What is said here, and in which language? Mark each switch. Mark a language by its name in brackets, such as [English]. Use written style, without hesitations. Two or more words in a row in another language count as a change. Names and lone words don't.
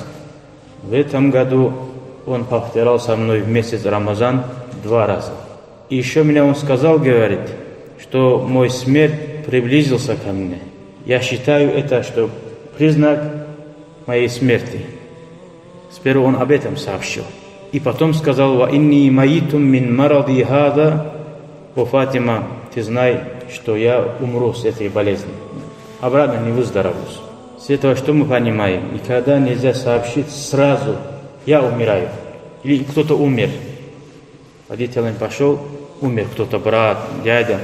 [Russian] В этом году он повторял со мной в месяц Рамазан 2 раза. И еще мне он сказал, говорит, что мой смерть приблизился ко мне. Я считаю это, что признак моей смерти. Сперва он об этом сообщил. И потом сказал, [Arabic] «وإني ميت من مرضي هذا». [Russian] О, Фатима, ты знай, что я умру с этой болезнью. Обратно не выздоровлюсь. С этого что мы понимаем? Никогда нельзя сообщить сразу, я умираю. Или кто-то умер. Водителем пошел, умер кто-то, брат, дядя.